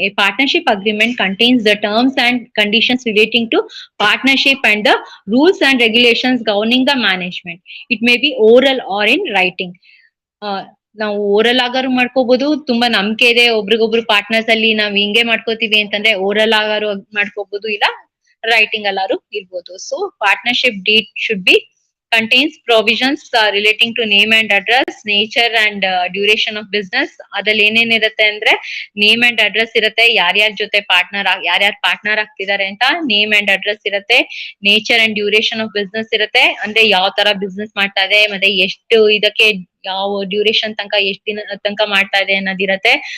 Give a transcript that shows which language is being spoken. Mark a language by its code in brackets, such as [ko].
[en] A partnership agreement contains the terms and conditions relating to partnership and the rules and regulations governing the management. It may be oral or in writing. [kn] ನಾವು oral ಆಗಾರು ಮಾಡ್ಕೋಬಹುದು, ತುಂಬಾ ನಂಬಿಕೆ ಇದೆ ಒಬ್ರಿಗೊಬ್ರು partners ಅಲ್ಲಿ ನಾವ್ ಹಿಂಗೆ ಮಾಡ್ಕೋತೀವಿ ಅಂತಂದ್ರೆ ಓರಲ್ ಆಗಾರು ಮಾಡ್ಕೋಬಹುದು, ಇಲ್ಲ ರೈಟಿಂಗ್ ಅಲ್ಲಾರು ಇರ್ಬೋದು. [en] So partnership deed should be contains provisions relating to name and address, nature and duration of business. [kn] ಅದ್ರಲ್ಲಿ ಏನೇನಿರುತ್ತೆ ಅಂದ್ರೆ ನೇಮ್ ಅಂಡ್ ಅಡ್ರೆಸ್ ಇರುತ್ತೆ, ಯಾರ್ಯಾರ ಜೊತೆ ಯಾರ್ಯಾರ ಪಾರ್ಟ್ನರ್ ಆಗ್ತಿದ್ದಾರೆ ಅಂತ ನೇಮ್ ಅಂಡ್ ಅಡ್ರೆಸ್ ಇರುತ್ತೆ. Nature and duration of business ಇರುತ್ತೆ, ಅಂದ್ರೆ ಯಾವ ತರ ಬಿಸ್ನೆಸ್ ಮಾಡ್ತಾ ಇದೆ, ಮತ್ತೆ ಎಷ್ಟು ಇದಕ್ಕೆ ಯಾವ ಡ್ಯೂರೇಷನ್ ತನಕ ಎಷ್ಟು ದಿನ ತನಕ ಮಾಡ್ತಾ ಇದೆ ಅನ್ನೋದಿರತ್ತೆ.